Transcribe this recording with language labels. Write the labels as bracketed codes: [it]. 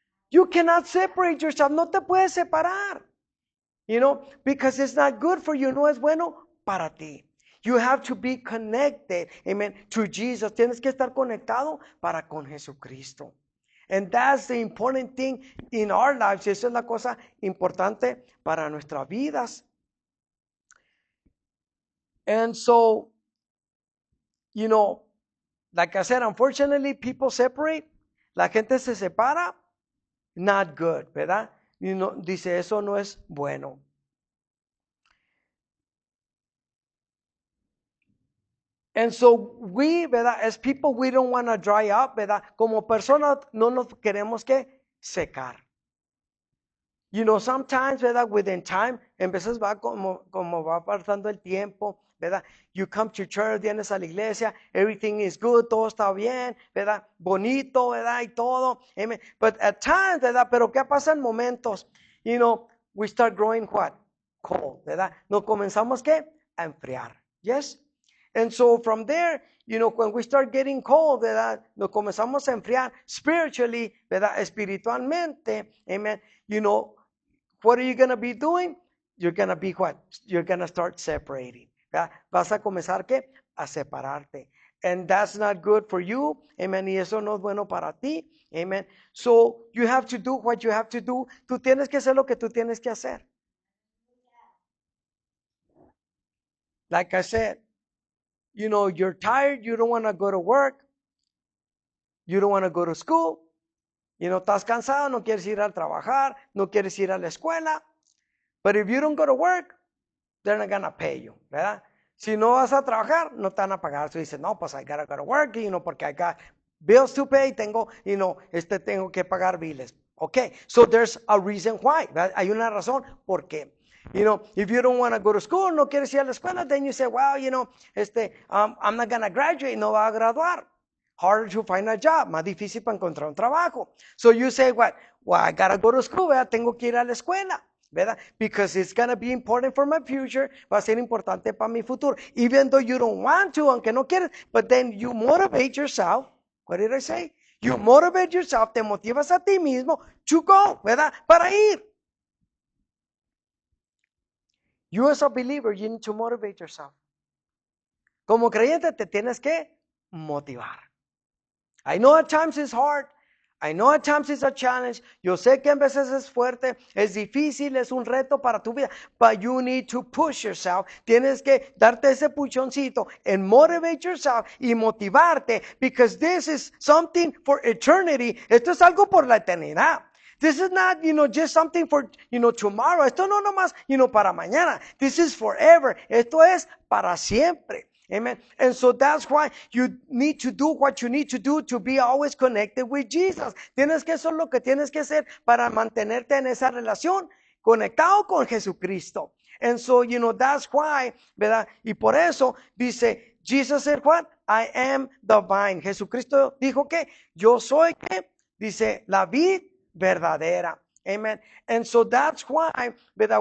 [en] You cannot separate yourself. [es] No te puedes separar. [en] You know, because it's not good for you. [es] No es bueno para ti. [en] You have to be connected, amen, to Jesus. [es] Tienes que estar conectado para con Jesucristo. [en] And that's the important thing in our lives. [es] Esa es la cosa importante para nuestras vidas. [en] And so, you know, like I said, unfortunately, people separate. [es] La gente se separa. [en] Not good, [es] ¿verdad? [en] You know, [es] dice, eso no es bueno. [en] And so we, ¿verdad? As people, we don't want to dry up, ¿verdad? [es] Como personas no nos queremos que secar. [en] You know, sometimes, [es] ¿verdad? [en] Within time, [es] en veces va como va pasando el tiempo, ¿verdad? [en] You come to church, [es] vienes a la iglesia, [en] everything is good, [es] todo está bien, [en] ¿verdad? [es] Bonito, ¿verdad? Y todo. Amen. [en] But at times, [es] ¿verdad? Pero ¿qué pasa en momentos? [en] You know, we start growing what? [es] Cold, ¿verdad? Nos comenzamos, ¿qué? A enfriar. Yes? [en] And so from there, you know, when we start getting cold, ¿verdad? [es] Nos comenzamos a enfriar spiritually, ¿verdad? Espiritualmente, amen. [en] You know, what are you going to be doing? You're going to be what? You're going to start separating. [es] ¿Verdad? Vas a comenzar, ¿qué? A separarte. [en] And that's not good for you. [es] Amen. Y eso no es bueno para ti. Amen. [en] So you have to do what you have to do. [es] Tú tienes que hacer lo que tú tienes que hacer. [en] Like I said, you know, you're tired, you don't want to go to work, you don't want to go to school, you know, [es] estás cansado, no quieres ir a trabajar, no quieres ir a la escuela, [en] but if you don't go to work, they're not going to pay you, ¿verdad? [es] Si no vas a trabajar, no te van a pagar. Tú dices, no, pues [en] I gotta go to work, [es] you know, porque [en] I got bills to pay, [es] tengo, [en] you know, [es] tengo que pagar biles. [en] Okay, so there's a reason why, [es] ¿verdad? Hay una razón por qué. [en] You know, if you don't want to go to school, [es] no quieres ir a la escuela, [en] then you say, well, you know, I'm not going to graduate, [es] no va a graduar. [en] Harder to find a job, [es] más difícil para encontrar un trabajo. [en] So you say, what? Well, I got to go to school, ¿verdad? [es] Tengo que ir a la escuela, [en] ¿verdad? Because it's going to be important for my future, [es] va a ser importante para mi futuro. [en] Even though you don't want to, [es] aunque no quieres, [en] but then you motivate yourself. What did I say? You motivate yourself, [es] te motivas a ti mismo [en] to go, ¿verdad? [es] Para ir. [en] You as a believer, you need to motivate yourself. [es] Como creyente te tienes que motivar. [en] I know at times it's hard. I know at times it's a challenge. [es] Yo sé que a veces es fuerte, es difícil, es un reto para tu vida. [en] But you need to push yourself. [es] Tienes que darte ese puchoncito [en] and motivate yourself [es] y motivarte [en] because this is something for eternity. [es] Esto es algo por la eternidad. [en] This is not, just something for, tomorrow. [es] Esto no nomás, para mañana. [en] This is forever. [es] Esto es para siempre. [en] Amen. And so that's why you need to do what you need to do to be always connected with Jesus. [es] Tienes que hacer lo que tienes que hacer para mantenerte en esa relación, conectado con Jesucristo. [en] And so, that's why, ¿verdad? [es] Y por eso dice, [en] Jesus said what? I am the vine. [es] Jesucristo dijo que yo soy, ¿qué? Dice, la vid verdadera. Amen. [en] And so that's why, [es] ¿verdad?